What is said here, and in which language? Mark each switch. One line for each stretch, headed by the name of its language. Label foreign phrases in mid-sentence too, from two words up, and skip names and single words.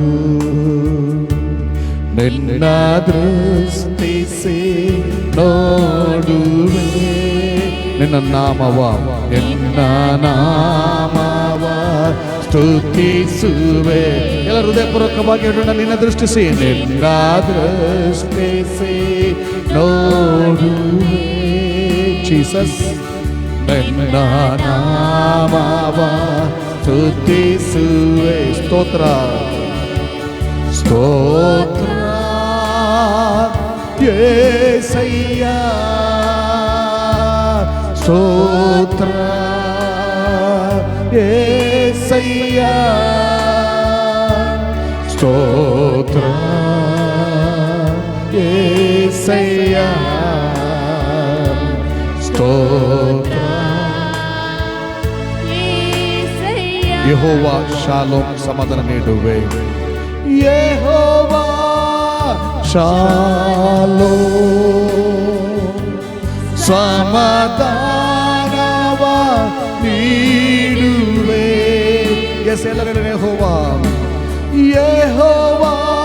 Kannada: ನಿನ್ನ ದೃಷ್ಟಿಸಿ ನೋಡುವೆ ನಿನ್ನ ನಾಮವ ಸ್ತುತಿಸುವೆ ಎಲ್ಲ ಹೃದಯಪೂರ್ವಕವಾಗಿ ಹೇಳೋಣ ನಿನ್ನ ದೃಷ್ಟಿಸಿ ನಿನ್ನ ದೃಷ್ಟಿಸಿ ನೋಡುವೆ ಜೀಸಸ್ ನಿನ್ನ ನಾಮವ ಸ್ತುತಿಸುವೆ ಸ್ತೋತ್ರ ಸ್ತೋತ್ರ
Telugu: యేసయ్య స్తోత్ర యేసయ్య స్తోత్ర యేసయ్య స్తోత్ర
Kannada: ಯೆಹೋವಾ ಶಾಲೋಮ್ ಸಮಾಧಾನ ನೀಡುವೆ ಯೆಹೋವಾ ಶಾಲೋಮ್ ಸಮಾಧಾನವ ನೀಡುವೆ ಎಸ್ ಎಲ್ಲರೂ ಯೆಹೋವಾ ಯೆಹೋವಾ